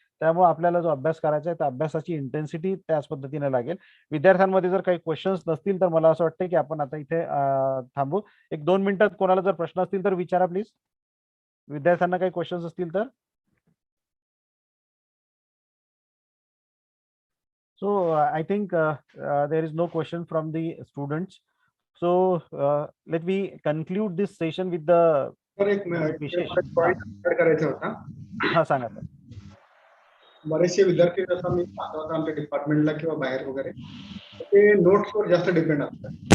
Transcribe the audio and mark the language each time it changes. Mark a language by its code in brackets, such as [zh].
[mr] त्यामुळे आपल्याला जो अभ्यास करायचा आहे त्या अभ्यासाची इंटेन्सिटी त्याच पद्धतीने लागेल. विद्यार्थ्यांमध्ये जर काही क्वेश्चन्स नसतील तर मला असं वाटतं की आपण आता इथे थांबू. 1-2 मिनिटात कोणाला जर प्रश्न असतील तर विचारा प्लीज. विद्यार्थ्यांना काही क्वेश्चन्स असतील तर. [en] So I think there is no question from the students. So let me conclude this session with the विशेष [mr] पॉइंट करायचा होता. हा सांगा सर. बरेचसे विद्यार्थी जसं मी पाहतो होता आमच्या डिपार्टमेंटला किंवा बाहेर वगैरे ते नोट्सवर जास्त डिपेंड असतात.